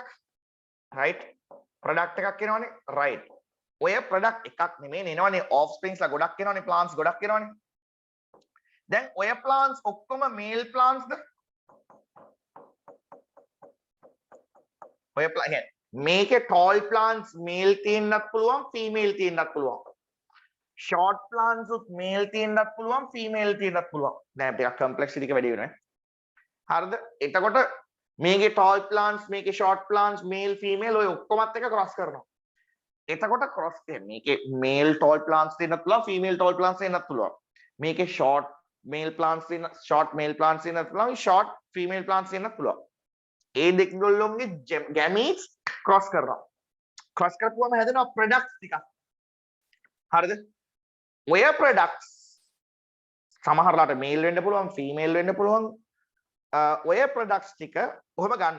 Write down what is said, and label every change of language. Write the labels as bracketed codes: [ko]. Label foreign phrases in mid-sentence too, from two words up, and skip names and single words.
[si] රයිට්? ප්‍රොඩක්ට් එකක් එනවනේ. රයිට්. ඔය ප්‍රොඩක්ට් එකක් නෙමෙයි එනවනේ offsprings ලා ගොඩක් එනවනේ plants ගොඩක් එනවනේ. දැන් ඔය plants ඔක්කොම [en] male plants [si] ද? ඔය මේකේ [en] tall plants male [si] තියෙන්නත් පුළුවන් female තියෙන්නත් පුළුවන්. [en] short plants [si] උත් male තියෙන්නත් පුළුවන් female තියෙන්නත් පුළුවන්. දැන් ටිකක් complexity එක වැඩි වෙනවා. හරිද? එතකොට මේකේ [en] tall plants [si] මේකේ [en] short plants male female [si] ඔය ඔක්කොමත් එක cross කරනවා. එතකොට cross මේකේ [en] male tall plants [si] තියෙන්නත් පුළුවන් [en] female tall plants [si] තියෙන්නත් පුළුවන්. මේකේ [en] short male plants [si] තියෙන [en] short male plants [si] තියෙන්නත් පුළුවන් [en] short female plants [si] තියෙන්නත් පුළුවන්. ඒ දෙකගොල්ලොන්ගේ gametes cross කරනවා. cross කරපුවම හැදෙනවා products ටිකක්. හරිද? ඔය products සමහරලාට male වෙන්න පුළුවන් female වෙන්න පුළුවන්. ඔය products ටික ඔහම ගන්නවා.